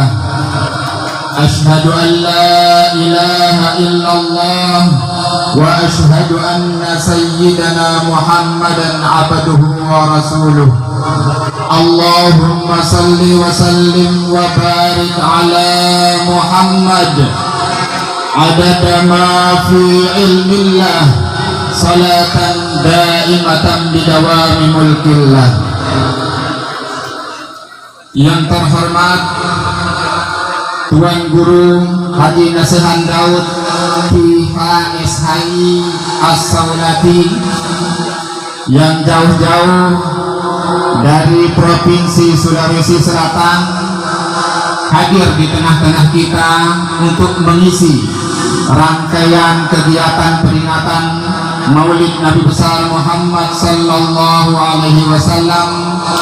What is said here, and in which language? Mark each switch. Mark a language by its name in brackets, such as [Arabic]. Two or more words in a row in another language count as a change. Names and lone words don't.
[Arabic] أشهد أن لا إله إلا الله وأشهد أن سيدنا محمدا عبده ورسوله. اللهم صل وسلم وبارك على محمد عدد ما في علم الله صلاة دائمة بدوام ملك الله. [Indonesian] Yang terhormat Tuan Guru Haji Nasihan Daud PHSHI As-Saulati yang jauh-jauh dari Provinsi Sulawesi Selatan hadir di tengah-tengah kita untuk mengisi rangkaian kegiatan peringatan Maulid Nabi besar Muhammad [Arabic] صلى الله عليه وسلم